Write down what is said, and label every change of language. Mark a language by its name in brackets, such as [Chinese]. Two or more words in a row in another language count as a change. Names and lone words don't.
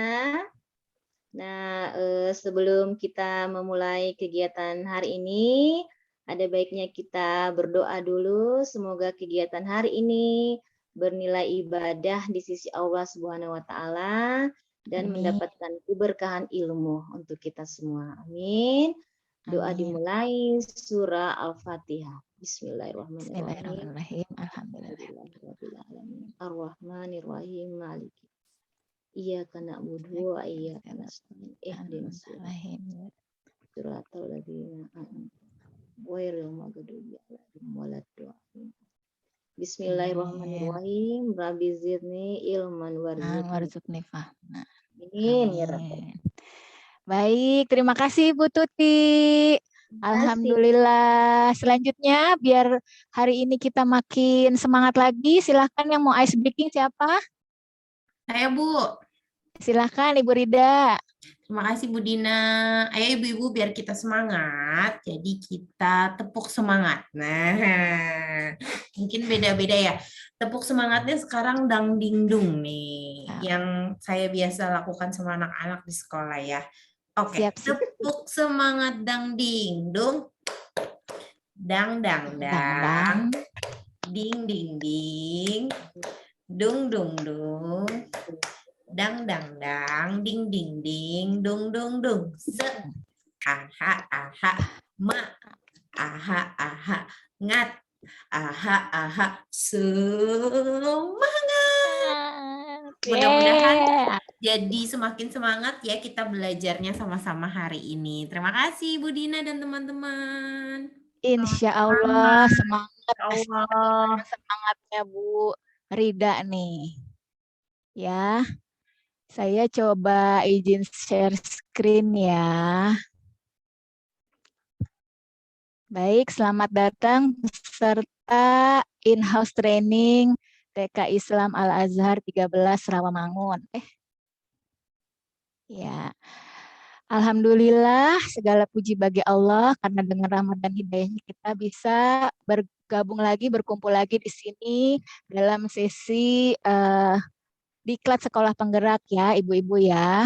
[Indonesian] Nah, sebelum kita memulai kegiatan hari ini, ada baiknya kita berdoa dulu. Semoga kegiatan hari ini bernilai ibadah di sisi Allah [Arabic] سبحانه وتعالى [Indonesian] dan Amin. mendapatkan keberkahan ilmu untuk kita semua. Amin. Doa Amin. dimulai surah Al-Fatihah. [Arabic] بسم الله الرحمن الرحيم. بسم الله الرحمن الرحيم. الحمد لله. الحمد لله رب العالمين. الرحمن الرحيم. مالك. إياك نعبد وإياك نستعين. اهدنا الصراط الذين أنعمت عليهم غير المغضوب عليهم ولا الضالين. بسم الله الرحمن الرحيم. رب زدني علما وارزقني. وارزقني فهما. آمين يا رب آمين. [Indonesian] Baik, terima kasih Bu Tuti. Alhamdulillah. Selanjutnya, biar hari ini kita makin semangat lagi, silahkan yang mau [English] ice breaking [Indonesian] siapa? Saya Bu. Silahkan Ibu Rida. Terima kasih Bu Dina. Ayo ibu-ibu biar kita semangat. Jadi kita tepuk semangat. Nah, mungkin beda-beda ya. Tepuk semangatnya sekarang dang ding dung nih. Yang saya biasa lakukan sama anak-anak di sekolah ya. Oke, Siap, siap. tepuk semangat dang ding dung. Dang dang dang. Ding ding ding. Dung dung dung. Dang dang dang, ding ding ding, dung dung dung. Se, aha aha, ma, aha aha, ngat, aha aha, semangat. Mudah-mudahan jadi semakin semangat ya kita belajarnya sama-sama hari ini. Terima kasih Bu Dina dan teman-teman. [Arabic] إن شاء الله [Indonesian] semangat. Allah. Semangatnya Bu Rida nih. Ya. Saya coba izin [English] share screen [Indonesian] ya. Baik, selamat datang peserta [English] in-house training [Indonesian] TK Islam Al-Azhar 13 Rawamangun. Ya. Alhamdulillah, segala puji bagi Allah karena dengan rahmat dan hidayahnya kita bisa bergabung lagi, berkumpul lagi di sini dalam sesi Diklat Sekolah Penggerak ya, ibu-ibu ya.